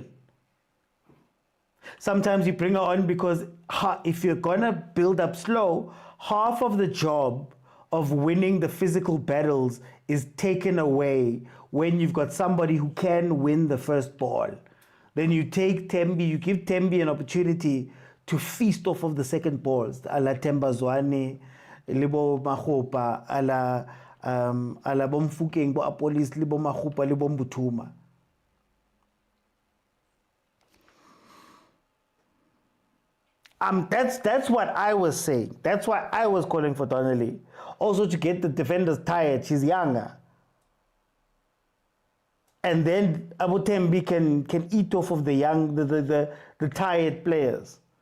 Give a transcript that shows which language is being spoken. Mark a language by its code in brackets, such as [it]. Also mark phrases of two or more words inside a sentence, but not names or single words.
[en] Sometimes you bring her on because if you're gonna build up slow, half of the job of winning the physical battles is taken away when you've got somebody who can win the first ball. Then you take Tembi, you give Tembi an opportunity to feast off of the second balls, a la Temba Zwane, Libo Mahopa, a la Bomfukeng, Bo Apolis, Libo Mahopa, Libo Mbutuma. That's what I was saying. That's why I was calling for Donnelly. Also to get the defenders tired. She's younger. And then Abu Tembi can eat off of the tired players.